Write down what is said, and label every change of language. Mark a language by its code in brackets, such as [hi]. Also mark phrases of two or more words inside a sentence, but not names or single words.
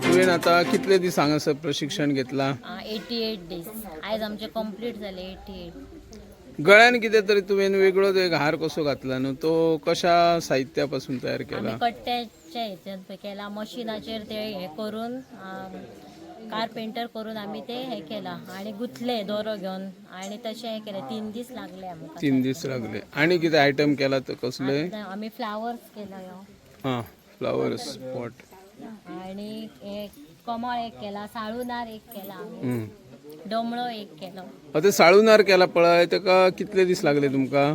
[kok] आता कितले दीस हांगासर प्रशिक्षण घेतला? 88 डेज आज आमचे कंप्लीट झाले 88. गळ्यान कितें तरी तुवें वेगळोच एक हार कसो घातला न्हू, तो कशा साहित्यापासून तयार केला? आम्ही कट्ट्याच्या ह्याच्यात केला, मशीनाचेर ते हे करून कारपेंटर करून आम्ही ते हे केला आणि गुंथले दोरो घेऊन आणि तसे हे केले. 3 दीस लागले आमकां. 3 दीस लागले. आणि कितें आयटम केला तर कसले? आम्ही फ्लावर्स केला [en] हां, flowers pot [kok] आणि एक कमळ एक केला, साळूनार एक केला, डोमळो एक केलो. आता साळूनार केला पळय, तेका कितले दीस लागले तुमका?